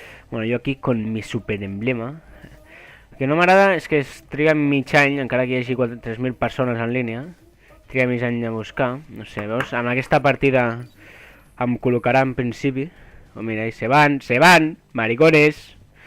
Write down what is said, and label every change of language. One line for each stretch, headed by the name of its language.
Spanish: Bueno, yo aquí con mi super emblema.
Catalan: El que no m'agrada és que es triga mig any, encara que hi hagi 3.000 persones en línia, triga mig any a buscar. No sé, veus? En aquesta partida em col·locarà en principi.
Spanish: Oh, mira, ahí se van, maricones.